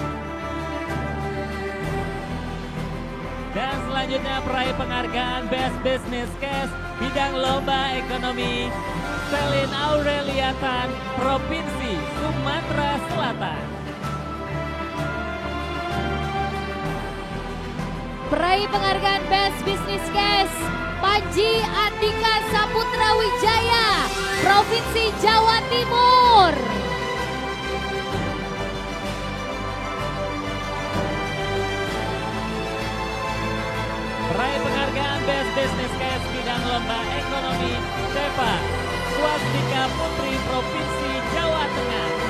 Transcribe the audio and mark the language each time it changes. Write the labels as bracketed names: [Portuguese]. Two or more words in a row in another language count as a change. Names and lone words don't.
[Indonesian] Dan selanjutnya peraih penghargaan Best Business Case bidang lomba ekonomi Selin Aurelia Tan Provinsi Sumatera Selatan. Peraih penghargaan Best Business Case Panji Andika Saputra Wijaya Provinsi Jawa Timur. Peraih penghargaan Best Business Case bidang lomba ekonomi Seva Swastika Putri Provinsi Jawa Tengah.